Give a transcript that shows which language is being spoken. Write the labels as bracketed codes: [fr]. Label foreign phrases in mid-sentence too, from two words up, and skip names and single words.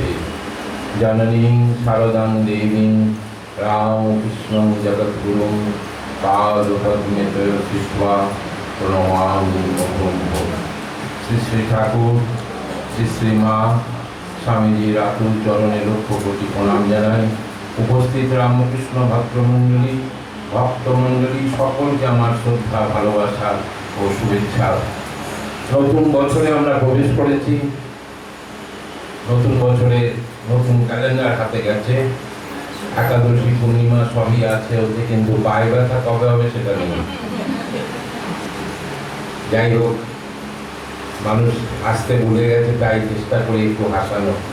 [sa] जननीं शारदां देवीं रामकृष्णं जगद्गुरुं पादपद्मे स्थित्वा प्रणमामि मुहुर्मुहुः। [bn] শ্রী শ্রী ঠাকুর শ্রী শ্রী মা স্বামীজী রাতুল চরণে লক্ষ কোটি প্রণাম জানাই। উপস্থিত রামকৃষ্ণ ভক্তমণ্ডলী সকলকে আমার শ্রদ্ধা ভালোবাসা ও শুভেচ্ছা। নতুন বছরে আমরা প্রবেশ করেছি। নতুন বছরে নতুন ক্যালেন্ডার হাতে গেছে। একাদশী পূর্ণিমা সবই আছে ওতে, কিন্তু পায়ে ব্যথা কবে হবে সেটা নেই। যাই হোক, মানুষ আসতে ভুলে গেছে, তাই চেষ্টা করি একটু হাসানো।